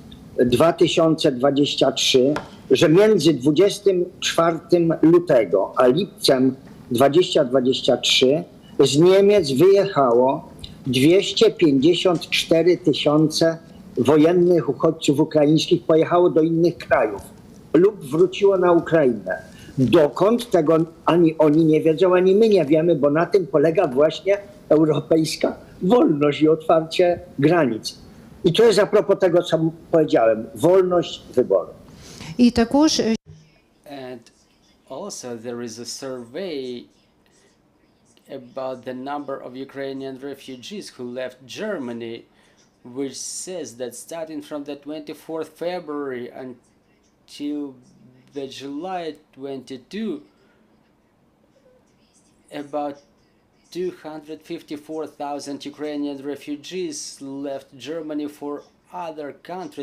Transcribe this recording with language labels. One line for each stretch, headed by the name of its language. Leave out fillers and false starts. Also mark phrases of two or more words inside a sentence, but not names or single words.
Polish: 2023, że między 24 lutego a lipcem 2023 z Niemiec wyjechało 254 tysiące wojennych uchodźców ukraińskich, pojechało do innych krajów lub wróciło na Ukrainę. Dokąd, tego ani oni nie wiedzą, ani my nie wiemy, bo na tym polega właśnie europejska wolność i otwarcie granic. I to jest a propos tego, co powiedziałem, wolność wyboru.
Ukrainian: І також
English: And also there is a survey about the number of Ukrainian refugees who left Germany, which says that starting from the 24th February until the July 22, about 254,000 Ukrainian refugees left Germany for other countries.